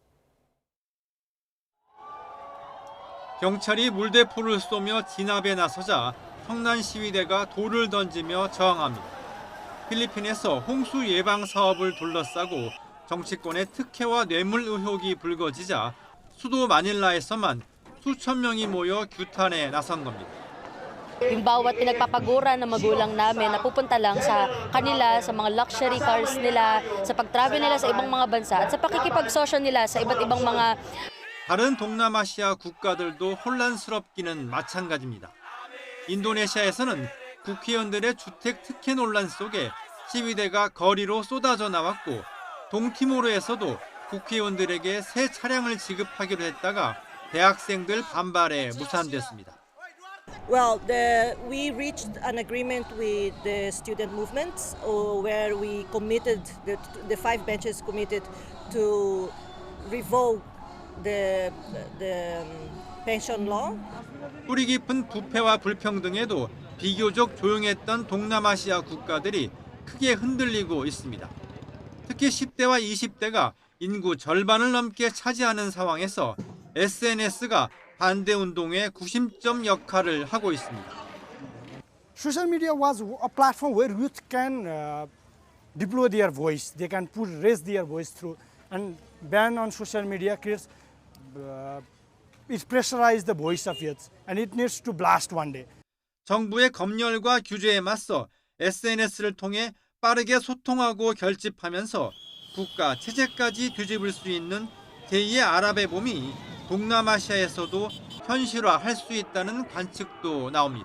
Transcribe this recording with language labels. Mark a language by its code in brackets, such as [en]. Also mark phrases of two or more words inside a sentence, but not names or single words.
[ko] 경찰이 물대포를 쏘며 진압에 나서자 성난 시위대가 돌을 던지며 저항합니다. 필리핀에서 홍수 예방 사업을 둘러싸고 정치권의 특혜와 뇌물 의혹이 불거지자 수도 마닐라에서만 수천 명이 모여 규탄에 나선 겁니다. [tl] Yung bawat pinagpapagura ng magulang namin na pupunta lang sa kanila, sa mga [en] luxury cars [tl] nila, sa pag-travel nila sa ibang mga bansa at sa pakikipagsosyo nila sa iba't ibang mga [ko] 다른 동남아시아 국가들도 혼란스럽기는 마찬가지입니다. 인도네시아에서는 국회의원들의 주택 특혜 논란 속에 시위대가 거리로 쏟아져 나왔고 동티모르에서도 국회의원들에게 새 차량을 지급하기로 했다가 대학생들 반발에 무산됐습니다. [en] Well, we reached an agreement with the student movements where we committed, the 5 benches committed to revoke the pension law. [ko] 뿌리 깊은 부패와 불평등에도 비교적 조용했던 동남아시아 국가들이 크게 흔들리고 있습니다. 특히 10대와 20대가 인구 절반을 넘게 차지하는 상황에서 SNS가 반대 운동의 구심점 역할을 하고 있습니다. [en] Social media was a platform where youth can deploy their voice. They can raise their voice through, and ban on social media creates it pressurizes the voice of youth, and it needs to blast one day. [ko] 정부의 검열과 규제에 맞서 SNS를 통해 빠르게 소통하고 결집하면서 국가 체제까지 뒤집을 수 있는 제2의 아랍의 봄이 동남아시아에서도 현실화할 수 있다는 관측도 나옵니다.